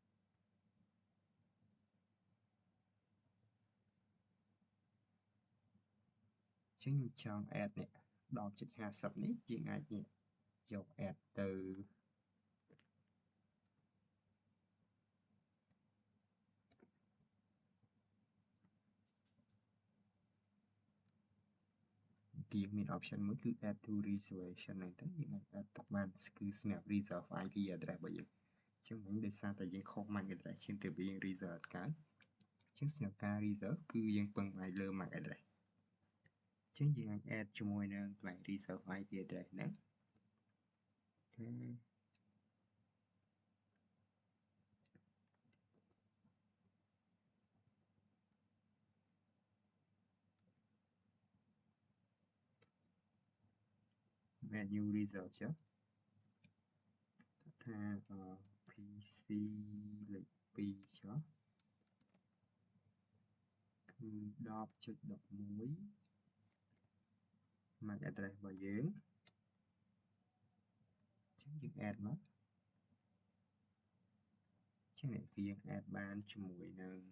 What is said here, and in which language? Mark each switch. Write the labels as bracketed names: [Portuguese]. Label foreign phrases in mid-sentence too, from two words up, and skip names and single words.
[Khmer] ចឹងខ្ញុំចង់ add នេះ 10.50 នេះយើងអាចយក add ទៅគឺយើងមាន option មួយគឺ add [English] to reservation [Khmer] ហ្នឹងទៅយើងអាច add ទុកបានគឺសម្រាប់ [English] reserve IP address [Khmer] របស់យើង អញ្ចឹងវិញដោយសារតែយើងខុស [English] MAC address [Khmer] ជាងទៅយើង reserve អត់កើតអញ្ចឹងសម្រាប់ការ reserve គឺយើងពឹងផ្អែកលើ [English] MAC address [Khmer] អញ្ចឹងយើងអាច add ជាមួយនឹងកន្លែង [English] reserve IP address [Khmer] ហ្នឹង [English] add new reserve [Khmer] ចុះថា PC លេខ2ចុះគឺ 10.11 [English] MAC address [Khmer] របស់យើងអញ្ចឹងយើង add មកអញ្ចឹងនេះគឺយើង add បានជាមួយនឹង